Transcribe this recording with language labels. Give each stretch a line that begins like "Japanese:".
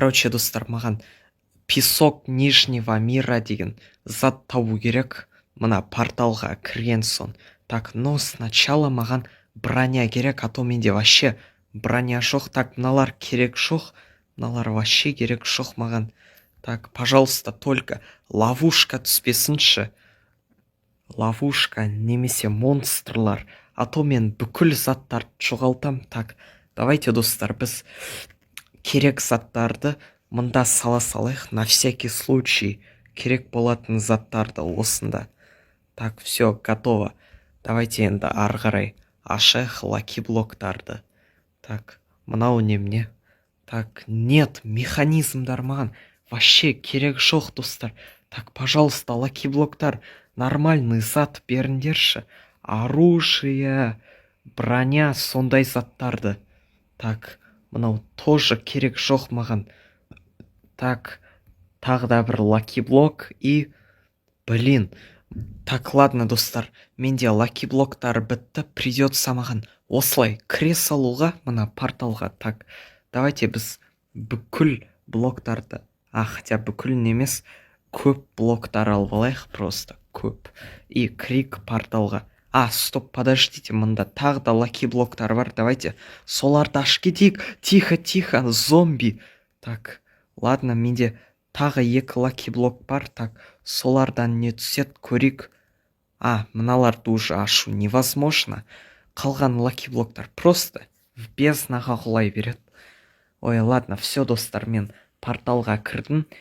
Kazakh: Достар, маған песок Нижнего мира деген зат табу керек. Мына порталға кірген сон.
Russian: Так, но сначала
Kazakh: маған броня керек,
Russian: а то
Kazakh: менде
Russian: вообще броня
Kazakh: жоқ. Так, мыналар керек жоқ. Мыналар вообще керек жоқ маған.
Russian: Так, пожалуйста, только ловушка
Kazakh: түспесінші. Ловушка немесе монстрлар. А то мен бүкіл заттарды жоғалтам. Так, давайте, достар, біз керек заттарды мында сала салайық.
Russian: На всякий случай
Kazakh: керек болатын заттарды осында.
Russian: Так, все, готово.
Kazakh: Давайте енді ары қарай ашайық Лаки блоктарды. Так, мынау немене?
Russian: Так, нет,
Kazakh: механизмдар маған
Russian: вообще
Kazakh: керек жоқ, достар.
Russian: Так, пожалуйста,
Kazakh: Лаки блоктар,
Russian: нормальный
Kazakh: зат беріңдерші. Оружие, броня, сондай заттарды. Так, мынау
Russian: тоже
Kazakh: керек жоқ маған. Так, тағы да бір Лаки блок и... Блин.
Russian: Так, ладно,
Kazakh: достар, менде Лаки блоктар бітті,
Russian: придется
Kazakh: маған осылай кіре салуға мына порталға. Так, давайте біз бүкіл блоктарды,
Russian: хотя
Kazakh: бүкіл емес, көп блоктар алып алайық,
Russian: просто
Kazakh: көп. И крик порталға.
Russian: Стоп, подождите,
Kazakh: мында тағы да Лаки блоктар бар, давайте соларды ашып кетейік.
Russian: Тихо, зомби. Так, ладно,
Kazakh: менде тағы екі Лаки блок бар. Так, солардан не түсет көрейік. Мыналарды
Russian: уже
Kazakh: ашу
Russian: невозможно.
Kazakh: Қалған Лаки блоктар
Russian: просто в
Kazakh: безднаға құлай береді.
Russian: Ой, ладно, все,
Kazakh: достар, мен порталға кірдім.